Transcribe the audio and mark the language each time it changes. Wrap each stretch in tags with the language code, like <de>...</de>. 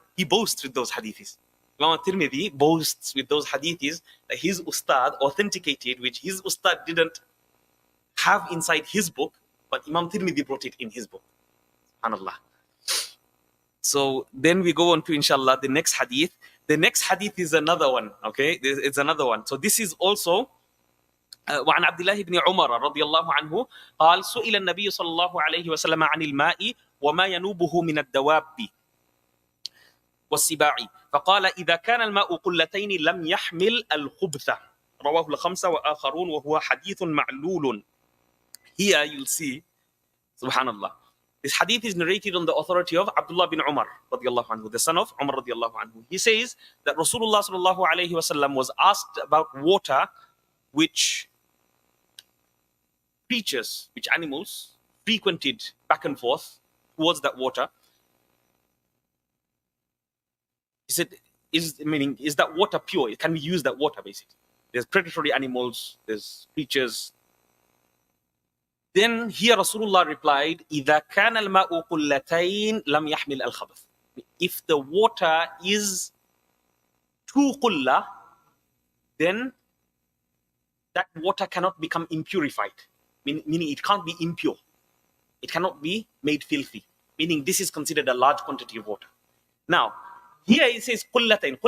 <en>He boasts with those hadiths. Imam Tirmidhi boasts with those hadiths that his Ustad authenticated, which his Ustad didn't have inside his book, but Imam Tirmidhi brought it in his book. SubhanAllah. So then we go on to, inshallah, the next hadith. The next hadith is another one, okay? It's another one. So this is also</en> <ar>وعن عبد الله بن عمر رضي الله عنه قال سئل النبي صلى الله عليه وسلم عن الماء وما ينوبه من الدواب والسباع فقال إذا كان الماء قلتين لم يحمل الخبث رواه الخمسة وآخرون وهو حديث معلول.</ar> <en>Here you'll see, subhanallah, this hadith is narrated on the authority of Abdullah bin Umar radiallahu anhu, the son of Umar radiallahu anhu. He says that Rasulullah sallallahu alayhi wasallam was asked about water which creatures, which animals frequented back and forth towards that water. He said, is that water pure? Can we use that water, basically? There's predatory animals, there's creatures. Then here Rasulullah replied,</en> <ar>إِذَا كَانَ الْمَاءُ قُلَّتَيْن لَمْ يَحْمِلْ الْخَبَثِ.</ar> <en>If the water is 2 qulla, then that water cannot become impurified. Meaning it can't be impure. It cannot be made filthy. Meaning this is considered a large quantity of water. Now, here it says qullatain.</en>